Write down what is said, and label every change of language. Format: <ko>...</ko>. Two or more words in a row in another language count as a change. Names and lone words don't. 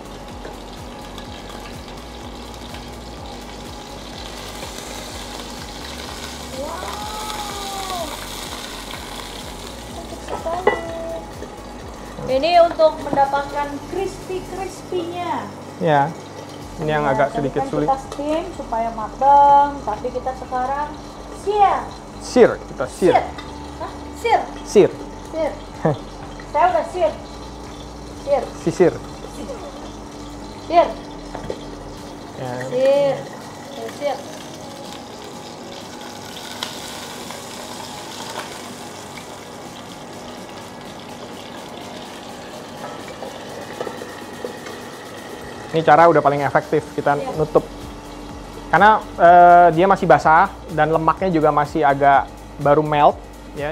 <id>Wow. Cantik sekali. Ini untuk mendapatkan crispy-crispy-nya. Ya, ini yang Ya, agak tadi sedikit kan sulit. Kita steam supaya matang, tapi kita sekarang sear. Sear, kita sear. Hah? Sear? Sear, Sear. Saya udah sear. Sear. sisir. Sear. Ya, Sear. Sear. ini cara udah paling efektif kita nutup. Karena dia masih basah dan lemaknya juga masih agak baru melt, ya.</id>